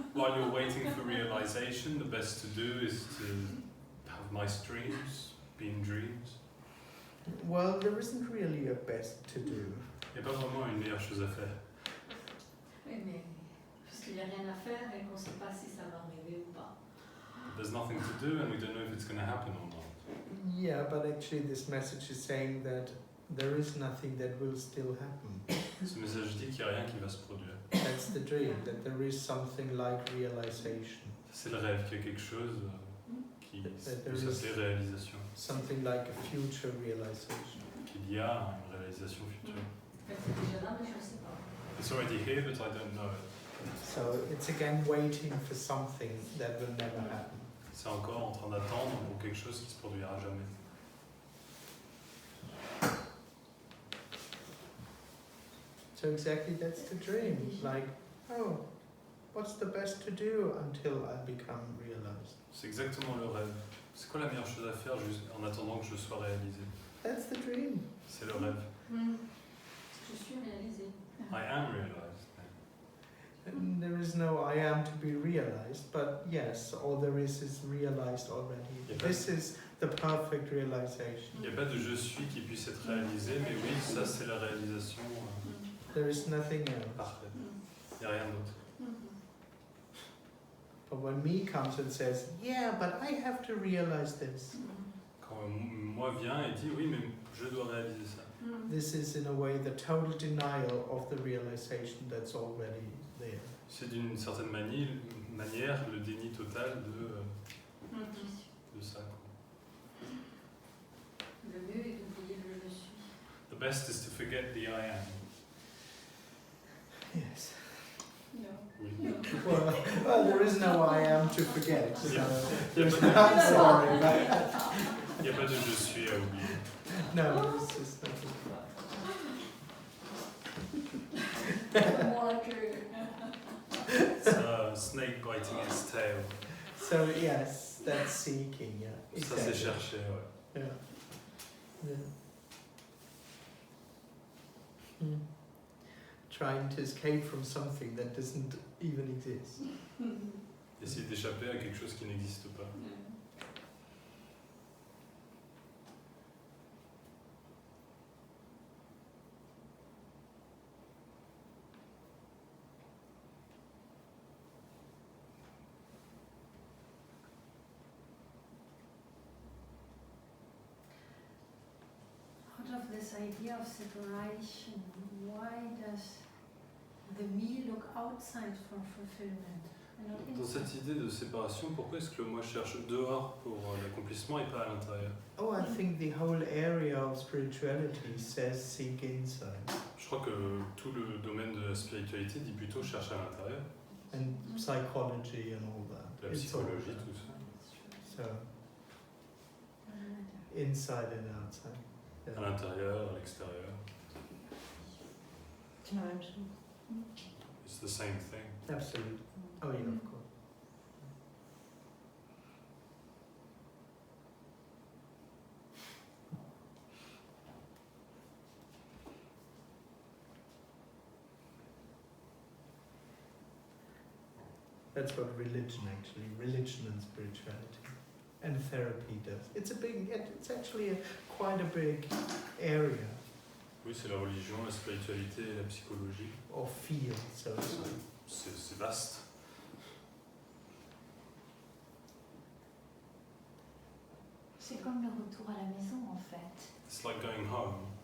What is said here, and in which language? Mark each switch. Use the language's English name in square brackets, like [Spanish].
[English] while you're waiting for realization, the best to do is to have nice dreams, be in dreams. Well, there isn't really a best to do. [French] Il n'y a pas vraiment une meilleure chose à faire. Oui, mais parce qu'il n'y a rien à faire et qu'on ne sait pas si ça va arriver ou pas. [English] There's nothing to do and we don't know if it's going to happen or not. Yeah, but actually this message is saying that there is nothing that will still happen. [French] Ce message dit qu'il n'y a rien qui va se produire. [English] That's the dream, that there is something like realization. [French] C'est le rêve, qu'il y a quelque chose qui peut s'appeler réalisation. [English] Something like a future realization. [French] Qu'il y a une réalisation future. En fait, c'est déjà là, mais je ne sais pas. [English] It's already here, but I don't know it. So it's again waiting for something that will never happen. [French] C'est encore en train d'attendre pour quelque chose qui se produira jamais. [English] So exactly that's the dream. Like, oh, what's the best to do until I become realized? [French] C'est exactement le rêve. C'est quoi la meilleure chose à faire juste en attendant que je sois réalisé? [English] That's the dream. [French] C'est le rêve. Je suis réalisée. [English] I am realized. And there is no I am to be realized, but yes, all there is realized already. Yeah, This is the perfect realization. [French] Il n'y a pas de je suis qui puisse être réalisé, mais oui, ça c'est la réalisation [English] There is nothing else. [French] parfaite. Il n'y a rien d'autre. [English] But when me comes and says, yeah, but I have to realize this, [French] Quand moi vient et dit oui, mais je dois réaliser ça. [English] this is in a way the total denial of the realization that's already there. [French] C'est d'une certaine manière le déni total de ça. Quoi. Le mieux est d'oublier le je suis. [English] The best is to forget the I am. Yes. No. [French] Oui. [English] Well, there is no I am to forget. So Yeah. there's no, I'm sorry, but [French] Il n'y a pas de je suis à oublier. [English] no, it's just nothing. More like It's a snake biting its tail. So yes, that's seeking. Yeah. [French] Ça c'est chercher, ouais. [English] Yeah. Yeah. Hmm. Trying to escape from something that doesn't even exist. [French] Essayer d'échapper à quelque chose qui n'existe pas. [English] Out of this idea of separation, why does the me look outside for fulfillment and not [French] Dans [English] inside? [French] cette idée de séparation, pourquoi est-ce que le moi cherche dehors pour l'accomplissement et pas à l'intérieur? [English] Oh, I think the whole area of spirituality says seek inside. [French] Je crois que tout le domaine de la spiritualité dit plutôt cherche à l'intérieur, [English] And psychology and all that. [French] la [English] It's all [French] psychologie, [English] that. [French] tout ça. [English] So, inside and outside. [French] À [English] Yeah. [French] l'intérieur, à l'extérieur. C'est la même chose. [English] It's the same thing. Absolutely. Oh, yeah, of course. That's what religion and spirituality and therapy does. It's actually quite a big area [French] Oui, c'est la religion, la spiritualité et la psychologie. [English] or field, so to say. [French] C'est vaste. C'est comme le retour à la maison en fait. [English] It's like going home.